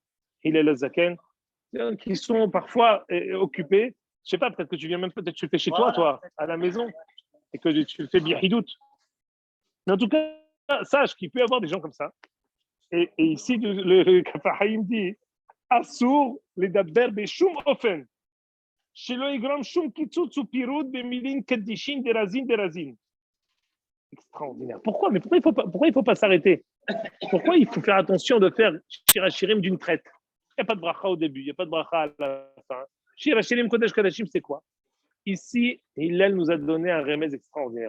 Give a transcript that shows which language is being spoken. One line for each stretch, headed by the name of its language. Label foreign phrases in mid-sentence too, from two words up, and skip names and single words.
French: Hillel Az-Zaken, qui sont parfois occupés. Je sais pas, peut-être que tu viens même, peut-être que tu le fais chez toi, à la maison, et que tu le fais bihidout. Mais en tout cas, sache qu'il peut y avoir des gens comme ça. Et ici, le Kafahayim dit
Hebrew: אסור לדבר בשום אופן. שלא יגרום שום קיצוץ ופירוד במילין קדישין דרזין.
French: Extraordinaire. Pourquoi? Mais pourquoi il faut pas s'arrêter? Pourquoi il faut faire attention de faire Shir HaShirim d'une traite? Il n'y a pas de bracha au début, il n'y a pas de bracha à la fin. Shir HaShirim
Hebrew: קודש קדשים,
French: c'est quoi? Ici, Hillel nous a donné un remède extraordinaire.